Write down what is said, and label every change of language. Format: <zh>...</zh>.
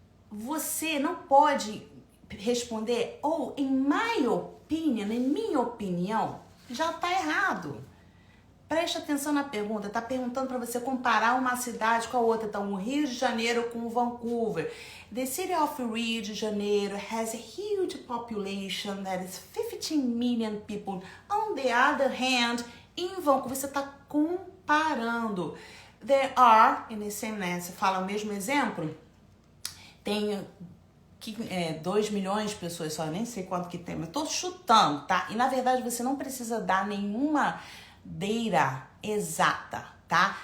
<pt>Você não pode responder,</pt> <en>in my opinion,</en> <pt>em minha opinião, já tá errado. Presta atenção na pergunta, tá perguntando para você comparar uma cidade com a outra. Então, o Rio de Janeiro com Vancouver.</pt> <en>The city of Rio de Janeiro has a huge population that is 15 million people. On the other hand,</en> <pt>em Vancouver, você está comparando.</pt> <en>There are,</en> <pt>você fala o mesmo exemplo, tem 2 milhões de pessoas só, nem sei quanto que tem, mas estou chutando, tá? E na verdade você não precisa dar nenhuma data exata, tá?</pt>